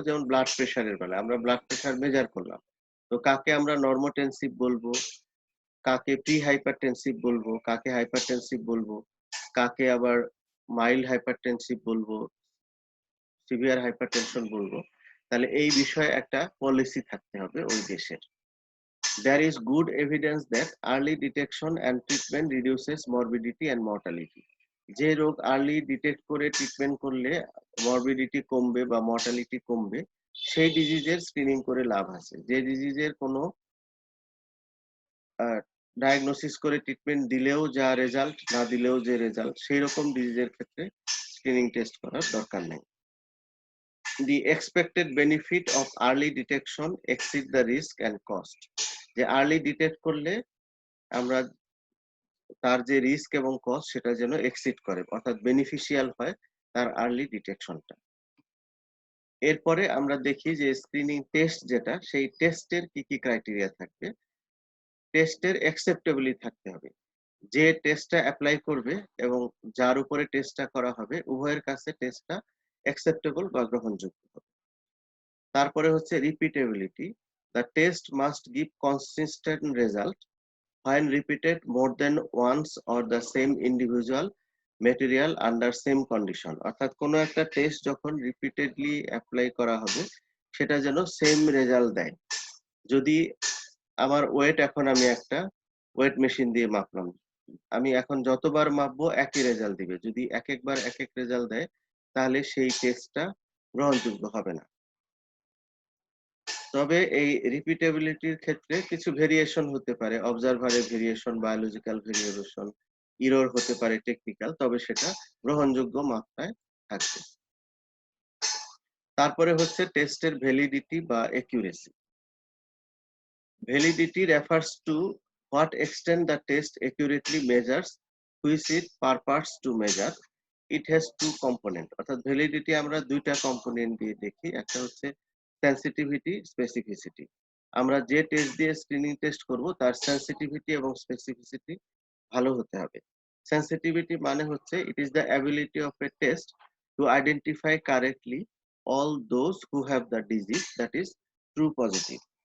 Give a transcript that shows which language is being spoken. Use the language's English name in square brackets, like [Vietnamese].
[Bangla] যেমন ব্লাড প্রেশারের বেলা আমরা ব্লাড প্রেশার মেজার করলাম, তো কাকে আমরা নর্মোটেনসিভ বলবো, কাকে প্রি হাইপারটেনসিভ বলবো, কাকে হাইপারটেনসিভ বলবো, কাকে আবার মাইল্ড হাইপারটেনসিভ বলবো, সিভিয়ার হাইপারটেনশন বলবো। তাহলে এই বিষয়ে একটা পলিসি থাকতে হবে ওই দেশের। [English] There is good evidence that early detection and treatment reduces morbidity and mortality. [Bangla] যে রোগ আর্লি ডিটেক্ট করে ট্রিটমেন্ট করলে মরবিডিটি কমবে বা মর্টালিটি কমবে সেই ডিজিজের স্ক্রিনিং করে লাভ আছে। যে ডিজিজের কোনো ডায়াগনোসিস করে ট্রিটমেন্ট দিলেও যা রেজাল্ট না দিলেও যে রেজাল্ট সেই রকম ডিজিজের ক্ষেত্রে স্ক্রিনিং টেস্ট করার দরকার নেই। [English] The expected benefit of early detection exceed the risk and cost. [Bangla] যে আর্লি ডিটেক্ট করলে আমরা তার যে রিস্ক এবং কস্ট সেটা যেন এক্সিড করে, অর্থাৎ বেনিফিশিয়াল হয় তার আর্লি ডিটেকশনটা। এরপরে আমরা দেখি যে স্ক্রিনিং টেস্ট যেটা সেই টেস্টের কি কি ক্রাইটেরিয়া থাকবে। টেস্টের অ্যাকসেপ্টেবিলিটি থাকতে হবে, যে টেস্টটা অ্যাপ্লাই করবে এবং যার উপরে টেস্টটা করা হবে উভয়ের কাছে টেস্টটা অ্যাকসেপ্টেবল বা গ্রহণযোগ্য হবে। তারপরে হচ্ছে [English] Repeatability, the test must give consistent result when repeated more than once or the same individual material under same condition। [Bangla] অর্থাৎ কোনো একটা টেস্ট যখন রিপিটেডলি অ্যাপ্লাই করা হবে সেটা যেন সেম রেজাল্ট দেয়। যদি আমার ওয়েট এখন আমি একটা ওয়েট মেশিন দিয়ে মাপলাম, আমি এখন যতবার মাপবো একই রেজাল্ট দিবে। যদি এক একবার এক এক রেজাল্ট দেয় তাহলে সেই টেস্টটা গ্রহণযোগ্য হবে না। তবে এই রিপিটেবিলিটির ক্ষেত্রে কিছু ভেরিয়েশন হতে পারে, অবজারভারের ভেরিয়েশন, বায়োলজিক্যাল ভেরিয়েশন, ইরর হতে পারে টেকনিক্যাল, তবে সেটা গ্রহণযোগ্য মাত্রায় থাকবে। তারপরে হচ্ছে টেস্টের ভ্যালিডিটি বা একিউরেসি। [English] Validity refers to what extent the test accurately measures which it purports to measure. It has two component, [Bangla] অর্থাৎ ভ্যালিডিটি আমরা দুইটা কম্পোনেন্ট দিয়ে দেখি, একটা হচ্ছে সেন্সিটিভিটি, স্পেসিফিসিটি। আমরা যে টেস্ট দিয়ে স্ক্রিনিং টেস্ট করব তার সেন্সিটিভিটি এবং স্পেসিফিসিটি ভালো হতে হবে। [English] sensitivity [Bangla] মানে হচ্ছে [English] It is the ability of a test to identify correctly all those who have the disease that is true positive.